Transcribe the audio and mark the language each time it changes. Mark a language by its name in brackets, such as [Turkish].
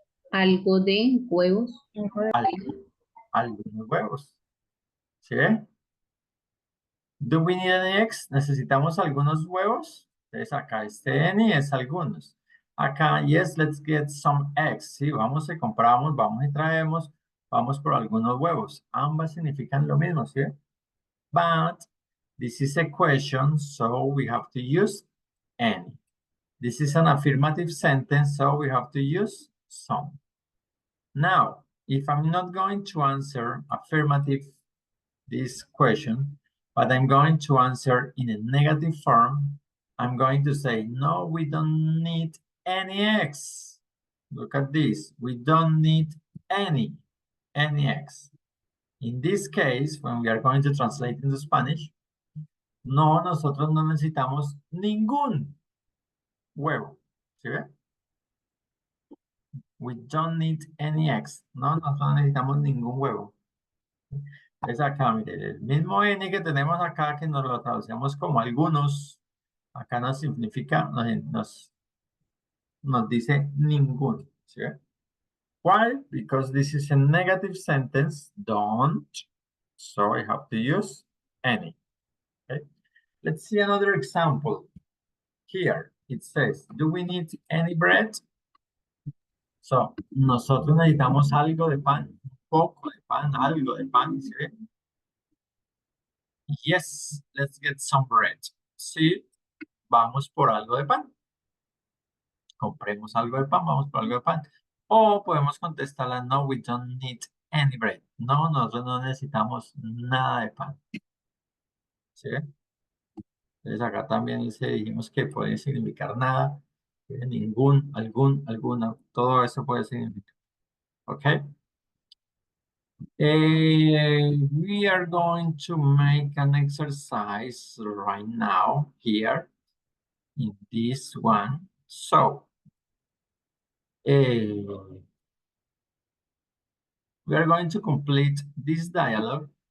[Spanish] Algo de huevos. Algunos huevos. ¿Sí ve? [English] Do we need any eggs? [Spanish] ¿Necesitamos algunos huevos? Entonces acá este any es algunos. [English] Acá, yes, let's get some eggs. [Spanish] Sí, vamos y compramos, vamos y traemos, vamos por algunos huevos. Ambas significan lo mismo, ¿sí? [English] But this is a question, so we have to use any. This is an affirmative sentence, so we have to use some. Now, if I'm not going to answer affirmative this question, but I'm going to answer in a negative form, I'm going to say, no, we don't need any X. Look at this, we don't need any X. In this case, when we are going to translate into Spanish, [Spanish] no, nosotros no necesitamos ningún huevo. ¿Sí ve? [English] We don't need any eggs. [Spanish] No, nosotros no necesitamos ningún huevo. Es acá, mire, el mismo N que tenemos acá, que nos lo traducimos como algunos, acá nos significa, nos dice ninguno. ¿Sí ve? [English] Why? Because this is a negative sentence, don't, so I have to use any. Okay? Let's see another example. Here, it says, do we need any bread? [Spanish] So, nosotros necesitamos algo de pan, un poco de pan, algo de pan, ¿sí ve? [English] Yes, let's get some bread. [Spanish] Sí, vamos por algo de pan. Compremos algo de pan, vamos por algo de pan. O podemos contestarla, [English] no, we don't need any bread. [Spanish] No, nosotros no necesitamos nada de pan. ¿Sí ve? Entonces acá también dijimos que puede significar nada, ningún, algún, alguna, todo eso puede significar. ¿Ok? [English] We are going to make an exercise right now here in this one. So, we are going to complete this dialogue.